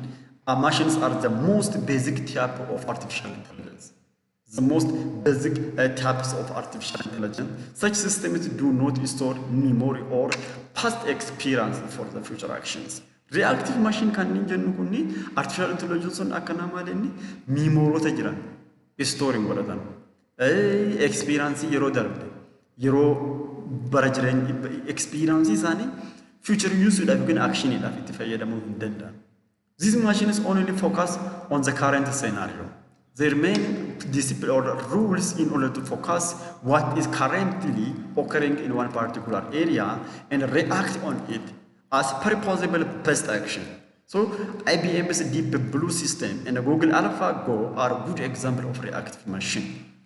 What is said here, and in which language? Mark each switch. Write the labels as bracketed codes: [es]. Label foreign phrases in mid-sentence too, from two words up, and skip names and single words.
[en] Machines are the most basic type of artificial intelligence. The most basic types of artificial intelligence. Such systems do not store memory or past experience for the future actions. Reactive machine [om] can jennu kunni [en] artificial intelligence [om] on akkana malenni memory jiran storing godhatan. Experience yero darbe yero bara jireenya experience isaanii [en] future use [om] yookiin action idhaaf itti fayyadamuu hin danda'an. [en] These machines only focus on the current scenario. Their main discipline or rules in order to focus what is currently occurring in one particular area and react on it as per possible best action. So IBM's Deep Blue system and Google AlphaGo are good example of reactive machine.